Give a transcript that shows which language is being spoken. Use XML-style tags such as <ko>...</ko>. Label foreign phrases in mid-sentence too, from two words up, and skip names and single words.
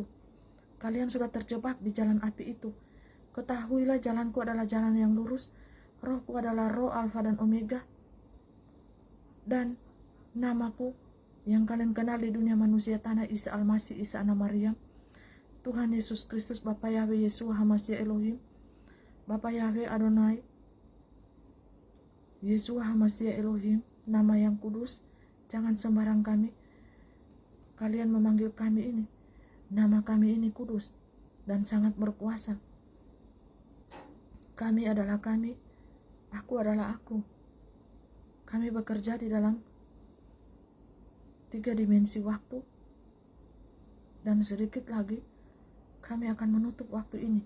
<id>Kalian sudah terjebak di jalan api itu. Ketahuilah jalanku adalah jalan yang lurus, rohku adalah roh Alfa dan Omega, dan namaku yang kalian kenal di dunia manusia tanah Isa Al-Masih, Isa anak Maryam, Tuhan Yesus Kristus, Bapa Yahweh Yeshua HaMashiach Elohim, Bapa Yahweh Adonai, Yeshua HaMashiach Elohim, nama yang kudus. Jangan sembarang kalian memanggil kami ini. Nama kami ini kudus dan sangat berkuasa. Kami adalah kami, aku adalah aku. Kami bekerja di dalam 3 dimensi waktu, dan sedikit lagi kami akan menutup waktu ini.</id>